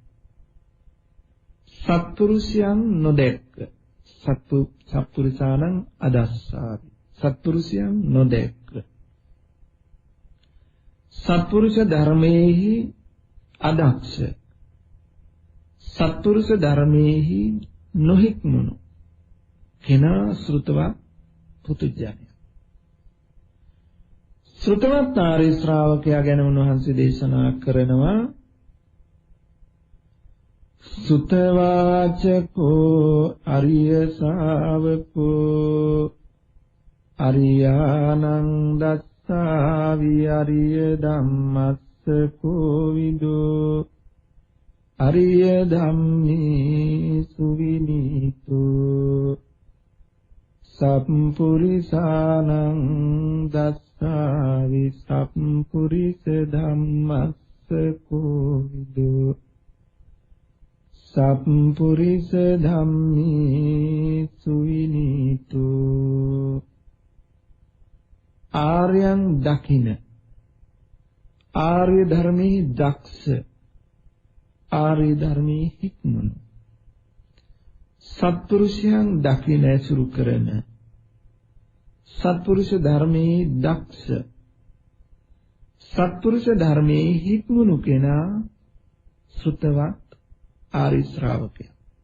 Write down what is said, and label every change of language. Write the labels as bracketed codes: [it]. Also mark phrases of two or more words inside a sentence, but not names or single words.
[si] සත්පුරුෂයන් නොදැක්ක, [pi] සත්පුරුෂානං අදස්සාවි, [si] සත්පුරුෂයන් නොදැක්ක, සත්පුරුෂ ධර්මයේහි අදක්ෂ, සත්පුරුෂ ධර්මයේහි නොහික්මුණු කෙනා ශ්‍රුතවත් පුතුජනයා. ශ්‍රුතවත් ආර්ය ශ්‍රාවකයා ගැන උන්වහන්සේ දේශනා කරනවා [pi] සුතවාචකෝ අරිය ශාවකෝ අරියානං දස්සාවි අරිය ධම්මස්ස කෝවිදෝ අරිය ධම්මේ සුවිනීතු සම්පුරිසානං දස්සාවි සම්පුරිස ධම්මස්ස කෝවිදෝ සම්පුරිස ධම්මේ සුවිනීතු. [si] ආර්යයන් දකින, ආර්ය ධර්මයේ දක්ෂ, ආර්ය ධර්මයේ හික්මනු, සත්පුරුෂයන් දකින ඇසුරු කරන, සත්පුරුෂ ධර්මයේ දක්ෂ, සත්පුරුෂ ධර්මයේ හික්මනු කෙනා ශ්‍රුතවත් ආරි ශ්‍රාවකයා.